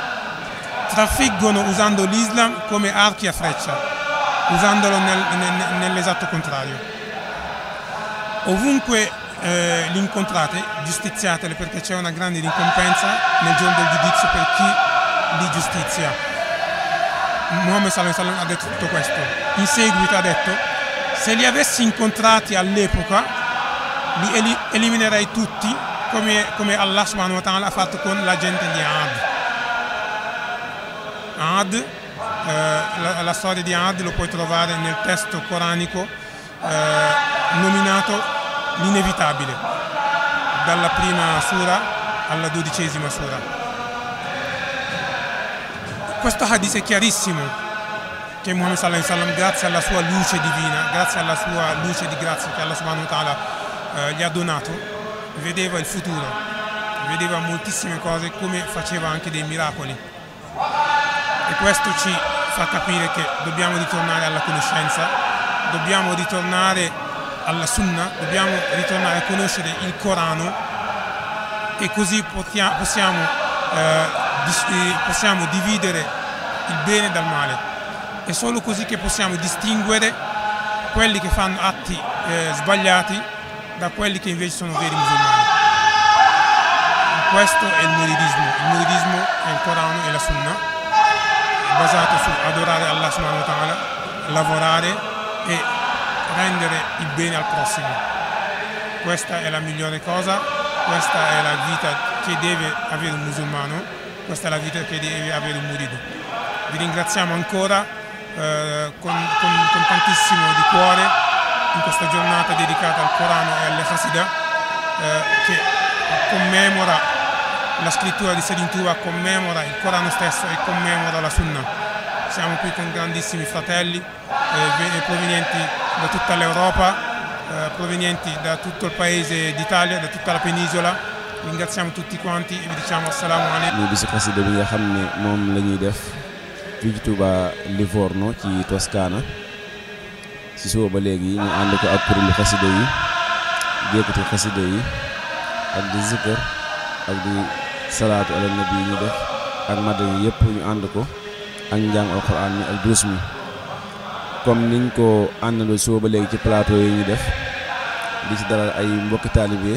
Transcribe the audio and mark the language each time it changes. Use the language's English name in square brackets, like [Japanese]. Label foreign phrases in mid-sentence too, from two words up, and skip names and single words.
[Italian] Trafiggono usando l'Islam come archi a freccia, usandolo nell'esatto contrario. Ovunque li incontrate, giustiziateli, perché c'è una grande ricompensa nel giorno del giudizio per chi li giustizia. Muhammad [Arabic] صلى الله عليه وسلم [Italian] ha detto tutto questo. In seguito ha detto: se li avessi incontrati all'epoca li eliminerei tutti, come Allah [Arabic] سبحانه وتعالى [Italian] ha fatto con la gente di Ad. La storia di Ad lo puoi trovare nel testo coranico nominato l'inevitabile, dalla prima sura alla 12ª sura. Questo hadith è chiarissimo, che Muhammad [Arabic] صلى الله عليه وسلم, [Italian] grazie alla sua luce divina, grazie alla sua luce di grazia che Allah [Arabic] سبحانه وتعالى [Italian] gli ha donato, vedeva il futuro, vedeva moltissime cose, come faceva anche dei miracoli, e questo ci fa capire che dobbiamo ritornare alla conoscenza, dobbiamo ritornare alla Sunnah, dobbiamo ritornare a conoscere il Corano, e così possiamo dividere il bene dal male. È solo così che possiamo distinguere quelli che fanno atti sbagliati da quelli che invece sono veri musulmani. Questo è il muridismo. Il muridismo è il Corano e la Sunnah, basato su adorare Allah [Arabic] سبحانه وتعالى, [Italian] lavorare e rendere il bene al prossimo. Questa è la migliore cosa, questa è la vita che deve avere un musulmano, questa è la vita che deve avere un murido. Vi ringraziamo ancora con tantissimo di cuore in questa giornata dedicata al Corano e alle Hasidah, che commemora la scrittura di Serin Tuba, commemora il Corano stesso e commemora la Sunnah. Siamo qui con grandissimi fratelli provenienti da tutta l'Europa, provenienti da tutto il paese d'Italia, da tutta la penisola. Ringraziamo tutti quanti e vi diciamo [Arabic] السلام عليكم. [Wolof] Bisu xasida bi nga xam ne moom la ñuy def fii ci Touba Livorno ci Toscana. Si suba ba léegi ñu ànd ko ak kuréelu xasida yi, jékkati xasida yi ak di zikr ak di [Arabic] صلاة على النبي [Wolof] yi ñu def ak madani yëpp ñu ànd ko ak njàng alquran mi ak duus mi, comme niñ ko àndandoo suba ba léegi ci plateau yi ñu def di ci dalal ay mbokki taalibe.